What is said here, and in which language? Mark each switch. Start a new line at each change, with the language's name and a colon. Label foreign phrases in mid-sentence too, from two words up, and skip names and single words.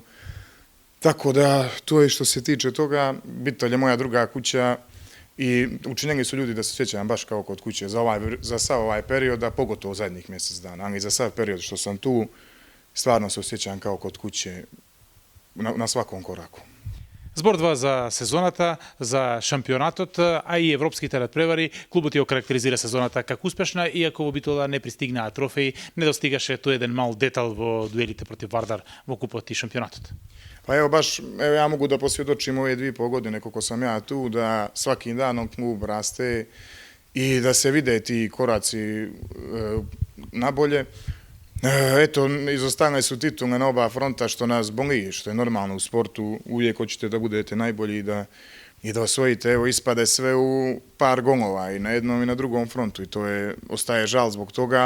Serbian: Tako da, to je što se tiče toga, Bitolj je moja druga kuća i učinjeni su ljudi da se sjećam baš kao kod kuće za sav ovaj period, a pogotovo zadnjih mjesec dana, ali za sav period što sam tu, stvarno se osjećam kao kod kuće na svakom koraku.
Macedonian: Збордва за сезоната, за шампионатот, а и европските надпревари, клубот ја окарактеризира сезоната како успешна, иако во Битола не пристигнаа трофеи, не достигаше тој еден мал детал во дуелите против Вардар во купот и шампионатот.
Serbian: Pa evo baš, ja mogu da posvjedočim ove 2,5 godine koliko sam ja tu, da svakim danom klub raste i da se vide ti koraci na bolje. Eto, izostavljene su titule na oba fronta što nas boli, što je normalno u sportu, uvijek hoćete da budete najbolji i da osvojite, evo ispade sve u par golova i na jednom i na drugom frontu i to ostaje žal zbog toga.